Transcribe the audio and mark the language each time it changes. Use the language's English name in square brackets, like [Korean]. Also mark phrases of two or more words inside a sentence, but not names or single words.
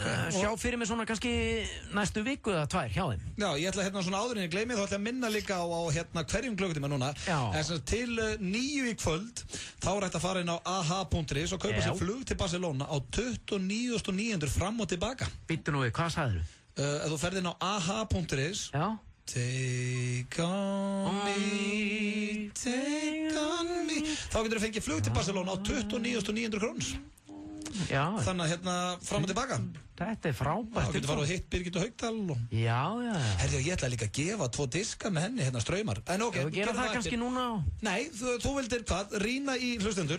[Icelandic] Sjá fyrir mig svona kannski næstu viku eða 2 hjá þeim. Já, ég ætla svona áður en ég gleymi þá ætla að minna líka á hverjum klukkutíma núna. En til 9 í kvöld þá er hægt að fara inn á aha.is og kaupa sér flug til Barcelona á 29.900 fram og tilbaka. Bittu nú við, hvað sagðir þú? Ef þú ferð inn á aha.is [English] Take on me, take on me. [Icelandic] Þá getur þú fengið flug til Barcelona á 29.900 krónur. Já. Þannig að fram og tilbaka. Þetta er frábært. Þá getur farið og hitt Birgitta Haugdal. Já. Herri, ég ætla líka að gefa 2 diska með henni, Straumar. En ok, þú gera það kannski núna á? Nei, þú vildir hvað? Rýna í hlustendur.